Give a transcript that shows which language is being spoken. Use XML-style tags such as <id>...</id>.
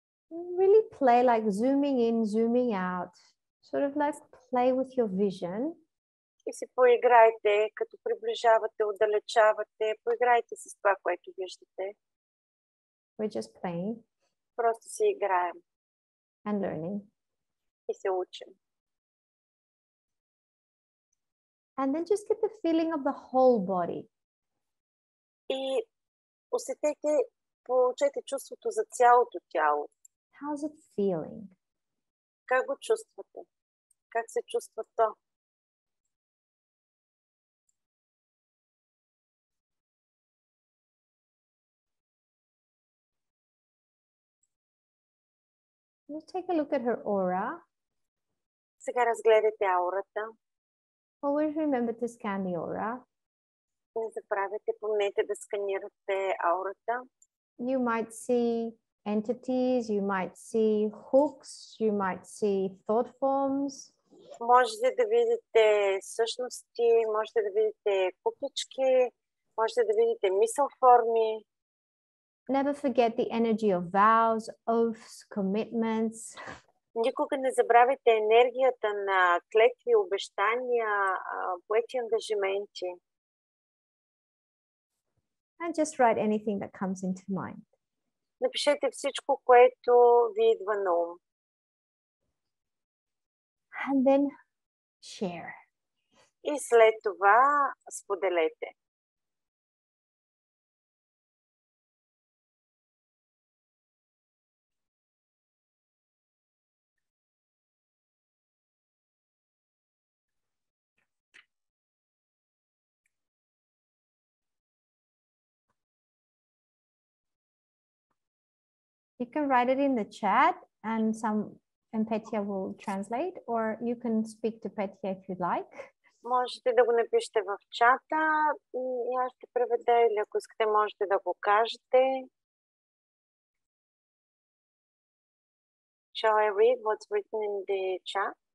<en>Really play like zooming in, zooming out. Sort of like play with your vision.</en> <bg>И си поиграйте, като приближавате, отдалечавате, поиграйте с това, което виждате.</bg> <en>We're just playing.</en> <bg>Просто си играем.</bg> <en>And learning.</en> <bg>И се учим.</bg> <en>And then just get the feeling of the whole body.</en> <bg>И усетете, получете чувството за цялото тяло.</bg> <en>How's it feeling?</en> <bg>Как го чувствате? Как се чувства то?</bg> <en>Let's take a look at her aura.</en> <bg>Сега разгледайте аурата.</bg> <en>Always remember to scan the aura.</en> <bg>Не забравяйте, помнете да сканирате аурата.</bg> <en>You might see entities, you might see hooks, you might see thought forms.</en> <bg>Можете да видите същности, можете да видите купички, можете да видите мисъл форми.</bg> <en>Never forget the energy of vows, oaths, commitments.</en> <bg>Никога не забравяйте енергията на клетви, обещания, поети ангажименти.</bg> <en>And just write anything that comes into mind.</en> <bg>Напишете всичко, което ви идва на ум.</bg> <en>And then share.</en> <bg>И след това споделете.</bg> <en>You can write it in the chat and Petya will translate, or you can speak to Petya if you'd like.</en> <bg>Можете да го напишете в чата и аз ще преведа, или ако искате можете да го кажете.</bg> <en>Shall I read what's written in the chat?</en>